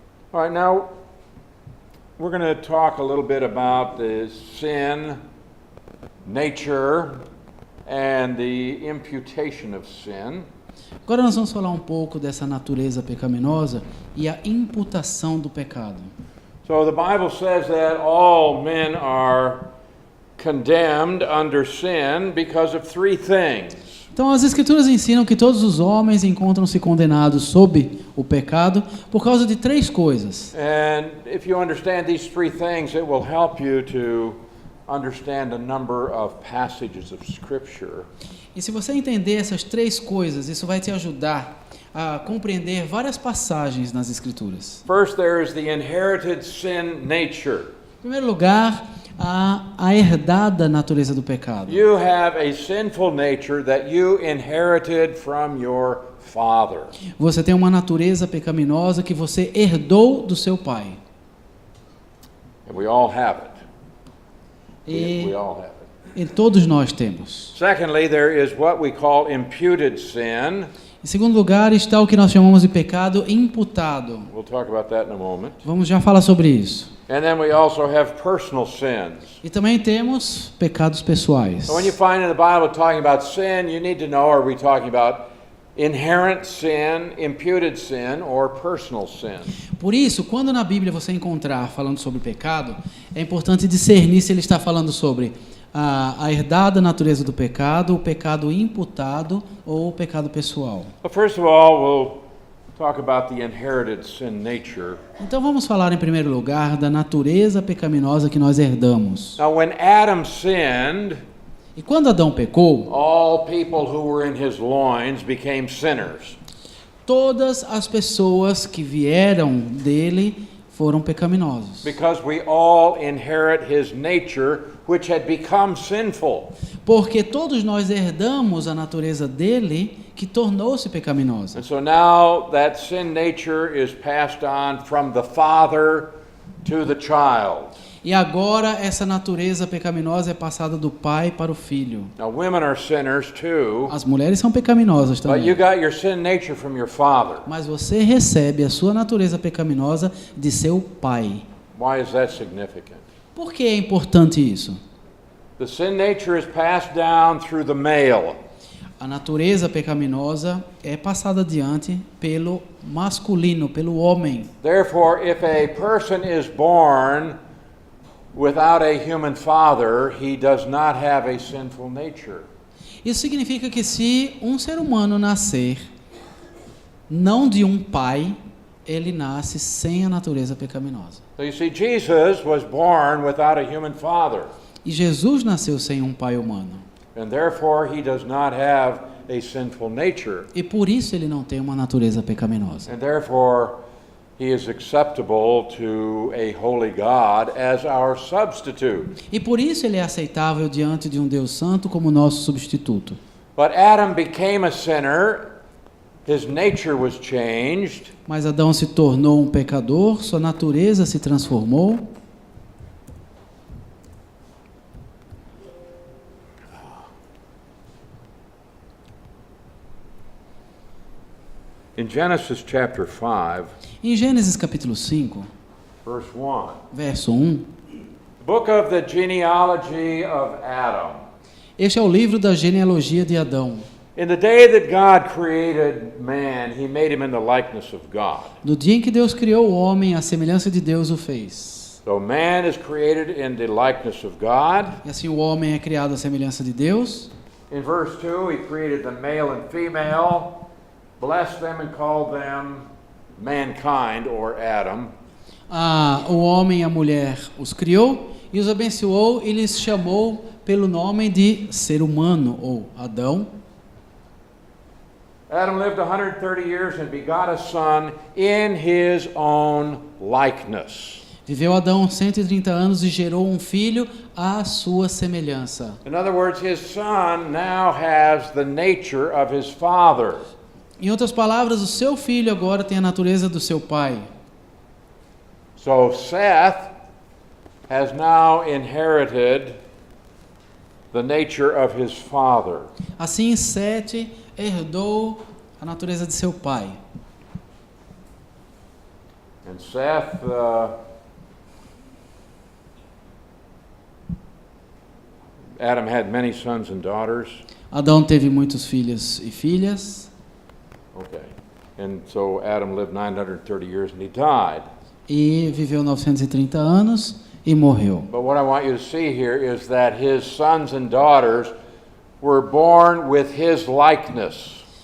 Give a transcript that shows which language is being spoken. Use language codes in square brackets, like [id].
[en] All right, now we're going to talk a little bit about the sin, nature, and the imputation of sin. [pt] Agora nós vamos falar um pouco dessa natureza pecaminosa e a imputação do pecado. [en] So the Bible says that all men are condemned under sin because of three things. [pt] Então as Escrituras ensinam que todos os homens encontram-se condenados sob o pecado por causa de três coisas. [en] And if you understand these three things, it will help you to understand a number of passages of Scripture. [pt] E se você entender essas três coisas, isso vai te ajudar a compreender várias passagens nas Escrituras. [en] First, there is the inherited sin nature. [pt] Em primeiro lugar, a herdada natureza do pecado. [en] You have a sinful nature that you inherited from your father. [pt] Você tem uma natureza pecaminosa que você herdou do seu pai. [en] And we all have it. [pt] E, [en] We all have it. [pt] e todos nós temos. [en] Secondly, there is what we call imputed sin. [pt] Em segundo lugar, está o que nós chamamos de pecado imputado. [en] We'll talk about that in a moment. [pt] Vamos já falar sobre isso. [en] And then we also have personal sins. [pt] E também temos pecados pessoais. [en] So when you find in the Bible talking about sin, you need to know, are we talking about inherent sin, imputed sin, or personal sin? [pt] Por isso, quando na Bíblia você encontrar falando sobre pecado, é importante discernir se ele está falando sobre a herdada natureza do pecado, o pecado imputado ou o pecado pessoal. [en] Well, first of all, we'll talk about the inherited sin nature. [pt] Então vamos falar em primeiro lugar da natureza pecaminosa que nós herdamos. [en] Now, when Adam sinned, [pt] E quando Adão pecou, [en] all people who were in his loins became sinners. [pt] todas as pessoas que vieram dele foram pecaminosos. [en] Because we all inherit his nature, which had become sinful. [pt] Porque todos nós herdamos a natureza dele que tornou-se pecaminosa. [en] And so now that sin nature is passed on from the father to the child. [pt] E agora essa natureza pecaminosa é passada do pai para o filho. [en] Now women are sinners too, [pt] As mulheres são pecaminosas [en] but you [pt] também. [en] got your sin nature from your father. [pt] Mas você recebe a sua natureza pecaminosa de seu pai. [en] Why is that significant? [pt] Por que é importante isso? [en] The sin nature is passed down through the male. [pt] A natureza pecaminosa é passada adiante pelo masculino, pelo homem. [en] Therefore, if a person is born without a human father, he does not have a sinful nature. [pt] Isso significa que se um ser humano nascer não de um pai, ele nasce sem a natureza pecaminosa. [en] So you see, Jesus was born without a human father, [pt] E Jesus nasceu sem um pai humano. [en] and therefore he does not have a sinful nature. [pt] E por isso ele não tem uma natureza pecaminosa. [en] And therefore, he is acceptable to a holy God as our substitute. [pt] E por isso ele é aceitável diante de um Deus santo como nosso substituto. [en] But Adam became a sinner, his nature was changed, [pt] Mas Adão se tornou um pecador, sua natureza se transformou. [en] in Genesis chapter 5, [pt] Em Gênesis capítulo 5, [en] verse 1. [pt] verso 1, [en] Book of the genealogy of Adam. [pt] este é o livro da genealogia de Adão. [en] In the day that God created man, he made him in the likeness of God. [pt] No dia em que Deus criou o homem, a semelhança de Deus o fez. [en] So man is created in the likeness of God. [pt] E assim o homem é criado à semelhança de Deus. [en] In verse 2, he created the male and female, blessed them and called them mankind or Adam. [pt] O homem e a mulher os criou e os abençoou e lhes chamou pelo nome de ser humano ou Adão. [en] Adam lived 130 years and begot a son in his own likeness. [pt] Viveu Adão 130 anos e gerou um filho à sua semelhança. [en] In other words, his son now has the nature of his father. [pt] Em outras palavras, o seu filho agora tem a natureza do seu pai. [en] So Seth has now inherited the nature of his father. [pt] Assim, Sete herdou a natureza de seu pai. [en] And Seth Adam had many sons and daughters. [pt] Adão teve muitos filhos e filhas. [en] Okay. And so Adam lived 930 years and he died. [pt] E viveu 930 anos e morreu. [en] But what I want you to see here is that his sons and daughters were born with his likeness.